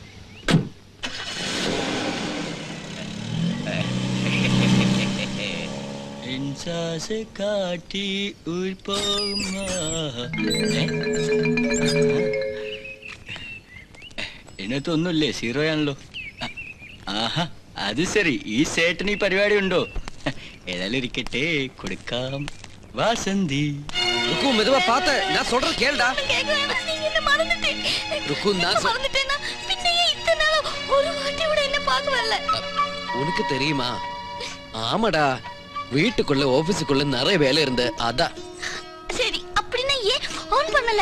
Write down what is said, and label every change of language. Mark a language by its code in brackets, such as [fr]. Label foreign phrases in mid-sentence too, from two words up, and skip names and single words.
[ml] ഇതിനകത്തൊന്നുമില്ലേ? സീറോ ആണല്ലോ. ആഹാ, അത് ശരി. ഈ സേട്ടന് ഈ പരിപാടി ഉണ്ടോ? ഏതായാലും ഇരിക്കട്ടെ, കൊടുക്കാം. വാസന്തി [ta] மெதுவா பாத்து நான் சொல்றது கேளுடா. உனக்கு தெரியுமா? ஆமாடா, வீட்டுக்குள்ள ஆபீஸுக்குள்ள நிறைய வேலை இருந்து அதான். சரி, அப்படின்னா ஏன் ஃபோன் பண்ணல?